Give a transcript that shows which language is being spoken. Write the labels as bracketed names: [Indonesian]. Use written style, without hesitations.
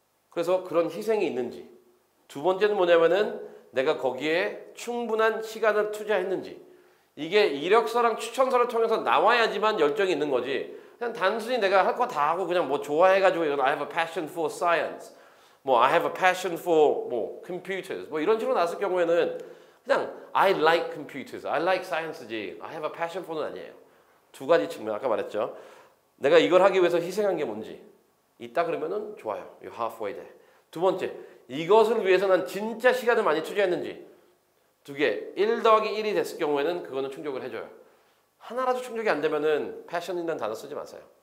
[Korean] 그래서 그런 희생이 있는지. 두 번째는 뭐냐면은 내가 거기에 충분한 시간을 투자했는지. 이게 이력서랑 추천서를 통해서 나와야지만 열정이 있는 거지. 그냥 단순히 내가 할 거 다 하고 그냥 뭐 좋아해가지고 이건 [English] I have a passion for science. 뭐 I have a passion for 뭐 computers [Korean] 뭐 이런 식으로 나왔을 경우에는 그냥 [English] I like computers, I like science지 I have a passion for [Korean] 는 아니에요. 두 가지 측면 아까 말했죠. 내가 이걸 하기 위해서 희생한 게 뭔지 있다 그러면은 좋아요. [English] You halfway there. [Korean] 두 번째, 이것을 위해서 난 진짜 시간을 많이 투자했는지 두 개, 1 더하기 1이 됐을 경우에는 그거는 충족을 해줘요. 하나라도 충족이 안 되면은 passion이라는 단어 쓰지 마세요.